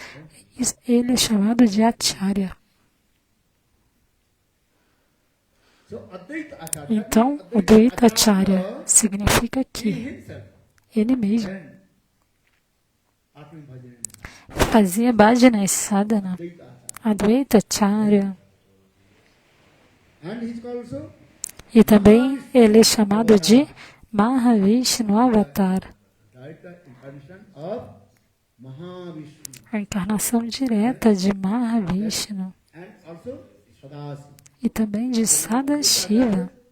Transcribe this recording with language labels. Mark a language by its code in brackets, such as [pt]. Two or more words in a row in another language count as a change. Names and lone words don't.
[pt] Ele é chamado de Acharya. Então, o Advaita Acharya significa que ele mesmo fazia [sa] भजन साधना. [pt] Advaita Acharya. E também ele é chamado de Mahavishnu Avatar. A encarnação direta de Mahavishnu. E também de Sadashiva.